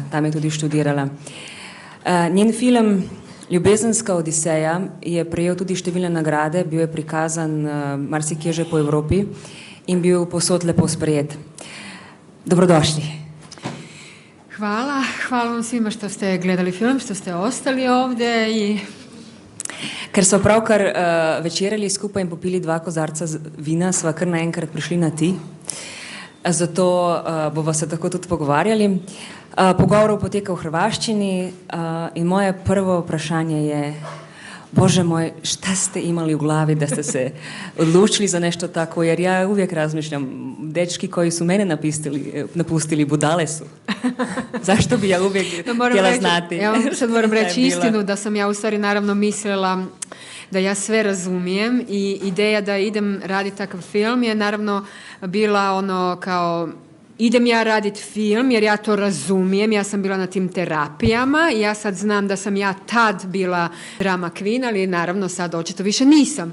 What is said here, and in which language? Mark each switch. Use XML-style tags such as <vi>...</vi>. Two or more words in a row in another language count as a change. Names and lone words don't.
<sl>Tam je tudi študirala. Njen film Ljubezenska odiseja je prejel tudi številne nagrade, bil je prikazan marsikje že po Evropi in bil povsod lepo sprejet. Dobrodošli.</sl> <hr>Hvala vam svima što ste gledali film, što ste ostali ovdje i...</hr> <sl>Ker so pravkar večerali skupaj in popili 2 kozarca vina, sva kar naenkrat prišli na ti. Zato bova se tako tudi pogovarjali. Pogovor poteka v hrvaščini in moje prvo vprašanje je,</sl> <hr>Bože moj, šta ste imali u glavi da ste se odlučili za nešto tako, jer ja uvijek razmišljam, dečki koji su mene napustili budale su. Zašto bi ja uvijek htjela znati? Ja vam sad moram reći istinu da sam ja u stvari naravno mislila da ja sve razumijem i ideja da idem raditi takav film je naravno bila ono kao idem ja raditi film jer ja to razumijem, ja sam bila na tim terapijama i ja sad znam da sam ja tad bila</hr> <en>drama queen,</en> <hr>ali naravno sad očito više nisam.</hr>